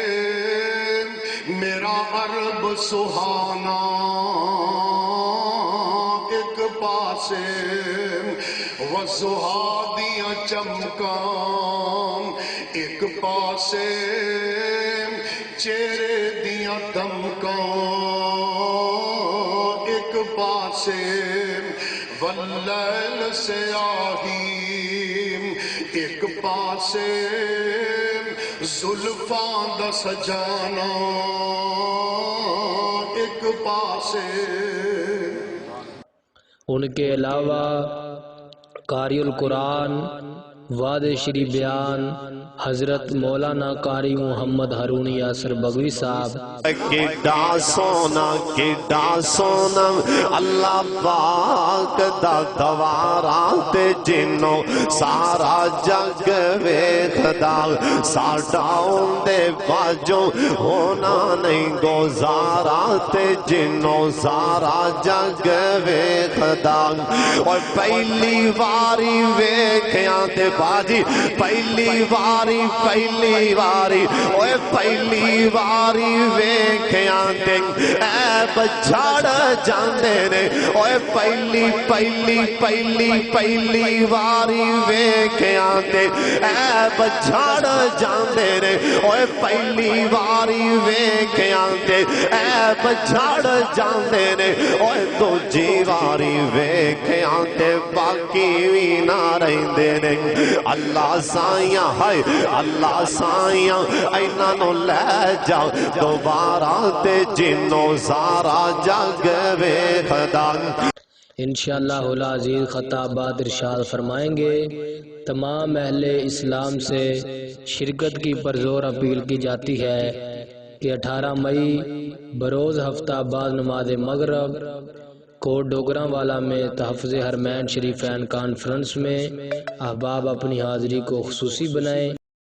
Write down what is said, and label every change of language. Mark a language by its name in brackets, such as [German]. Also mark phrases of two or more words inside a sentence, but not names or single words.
[Punjabi] میرا عرب سہانا ایک پاسے وضحا دیاں چمکان ایک پاسے چہرے دیاں دمکان ایک پاسے واللیل سیاہی ایک پاسے زلفاں دا سجانا ایک پاسے۔ [Urdu] ان کے علاوہ قاری القرآن وعد شری بیان حضرت مولانا قاری محمد ہارون یاسر بگوی صاحب [Punjabi] کیڈا سونا اللہ پاک دا دوارا تے جنوں سارا جگ ویکھدا ساڈا اندے باجوں ہونا نہیں گزارا تے جنوں سارا جگ ویکھدا اور پہلی واری ویکھیاں تے باجی پہلی واری اوے پہلی واری ویکھیاں تے عیب جھڑ جاندے نے اوے پہلی واری ویکھیاں تے عیب جھڑ جاندے نے اوے پہلی واری ویکھیاں تے عیب جھڑ جاندے نے اوے دوجی واری ویکھیاں تے باقی وی نہ رہندے نے اللہ سائیاں ہائے اللہ سائیاں اینا نو لے جا دوبارہ تے جنوں سارا جگ ویکھدا [Urdu] انشاءاللہ العزیز خطابات ارشاد فرمائیں گے۔ تمام اہل اسلام سے شرکت کی پرزور اپیل کی جاتی ہے کہ 18 مئی بروز ہفتہ بعد نماز مغرب کوٹ ڈوگراں والا میں تحفظ حرمین شریفین کانفرنس میں احباب اپنی حاضری کو خصوصی بنائیں۔